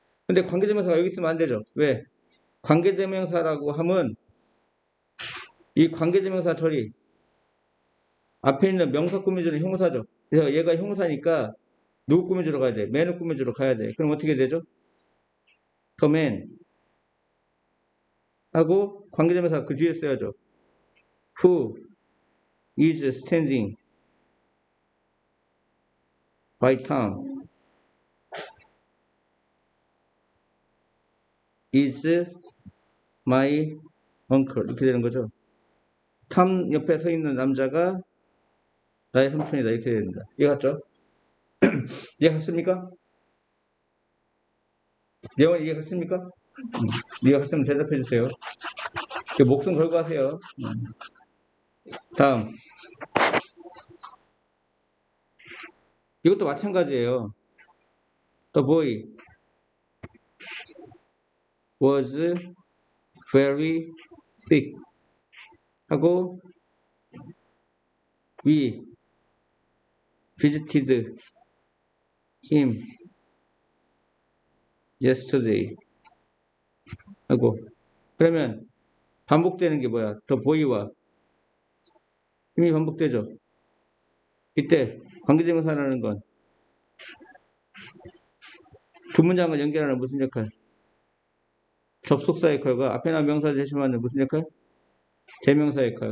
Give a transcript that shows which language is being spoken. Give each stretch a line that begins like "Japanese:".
Korean: 근데 관계대명사가 여기 있으면 안 되죠. 왜? 관계대명사라고 하면 이 관계대명사 처리 앞에 있는 명사 꾸며주는 형사죠. 그래서 얘가 형사니까 누구 꾸며주러 가야 돼? man을 꾸며주러 가야 돼. 그럼 어떻게 되죠? the man 하고 관계대명사 그 뒤에 써야죠.
English: who is standing by Tom is my uncle
Korean: 이렇게 되는 거죠. 탐 옆에 서 있는 남자가 나의 삼촌이다 이렇게 됩니다. 이해갔죠? 이해갔습니까? 내용 이해갔습니까? 이해갔으면 대답해 주세요. 목숨 걸고 하세요. 다음 이것도 마찬가지예요.
English: The boy was very sick
Korean: 하고
English: we visited him yesterday
Korean: 하고 그러면 반복되는 게 뭐야? The boy와 힘이 반복되죠. 이때 관계대명사라는 건 두 문장을 연결하는 무슨 역할? 접속사 역할과 앞에 나온 명사를 대신하는 무슨 역할? 대명사 역할.